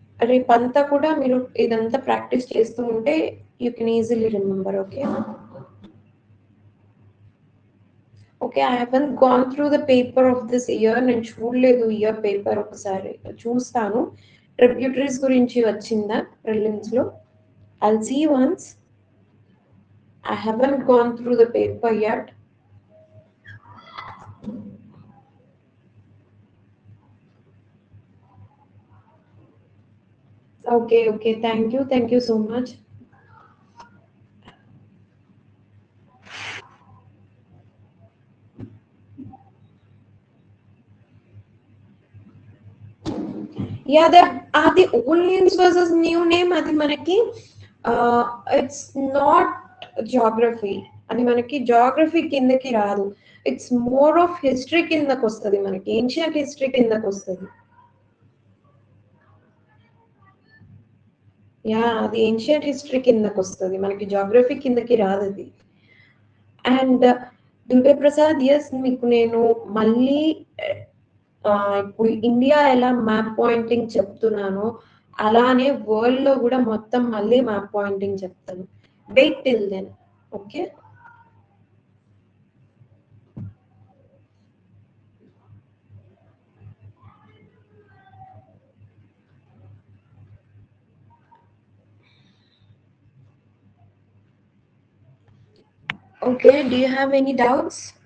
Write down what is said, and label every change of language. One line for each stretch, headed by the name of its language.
Telugu: రేపంతా కూడా మీరు ఇదంతా ప్రాక్టీస్ చేస్తూ ఉంటే
English: You can easily remember. Okay okay, I haven't gone through the paper of this year.
Telugu: నేను చూడలేదు ఇయర్ పేపర్, ఒకసారి చూస్తాను. ట్రిబ్యూటరీస్ గురించి వచ్చిందా ప్రిలిమ్స్ లో?
English: I'll see once. I haven't gone through the paper yet. Okay, thank you so much. Yeah, the old names versus new name,
Telugu: అది మనకి
English: it's not geography.
Telugu: అది మనకి geography కిందకి రాదు.
English: It's more of history
Telugu: కిందకి వస్తుంది. మనకి ancient history కిందకి వస్తుంది. యా, అది ఏన్షియంట్ హిస్టరీ కిందకి వస్తుంది. మనకి జాగ్రఫీ కిందకి రాదు అది. అండ్ దుర్గా ప్రసాద్, ఎస్, మీకు నేను మళ్ళీ ఇప్పుడు ఇండియా ఎలా మ్యాప్ పాయింటింగ్ చెప్తున్నానో అలానే వరల్డ్ లో కూడా మొత్తం మళ్ళీ మ్యాప్ పాయింటింగ్ చెప్తాను.
English: Wait till then. Okay, okay, do you have any doubts?